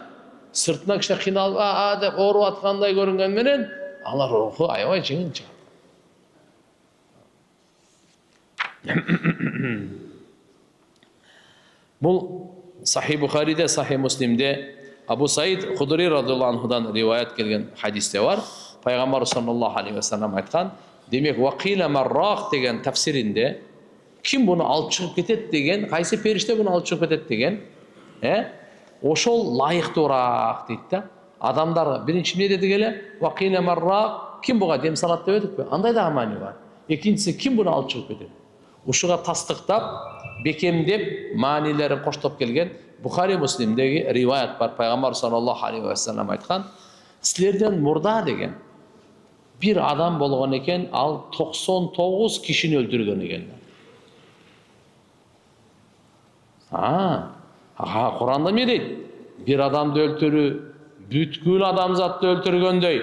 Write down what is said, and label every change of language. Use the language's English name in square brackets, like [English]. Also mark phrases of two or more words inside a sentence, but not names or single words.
[Kyrgyz] Сыртына киши кыйналып, деп ооруп аткандай көрүнгөн менен, алар руху аябай жеңил чыгат. Бул Сахih Бухариде, Сахih Муслимде Абу Саид Худри [Arabic] رضي الله عنه [Kyrgyz] риваят келген хадисте бар. Пайгамбар [Arabic] صلى الله عليه وسلم [Kyrgyz] айткан, демек [Arabic] وقيل من راق [Kyrgyz] деген тафсиринде ким буну алып чыгып кетет деген, кайсы периште буну алып чыгып кетет деген, ошол лайыктуураак дейт да. Адамдар биринчи эмне деди эле? [Arabic] وقيل من راق, [Kyrgyz] ким буга дем салат деп өтүкпү? Андай да маани бар. Экинчиси, ким буну алып чыгып кетет? Ушуга тастыктап, бекемдеп, маанилерин коштоп келген Бухари Муслимдеги риваят бар. Пайгамбар [Arabic] صلى الله عليه وسلم [Kyrgyz] айткан, силерден мурда деген бир адам болгон экен, ал 99 кишини өлтүргөн экен. Куранда эмне дейт? Бир адамды өлтүрүү бүткүл адамзатты өлтүргөндөй.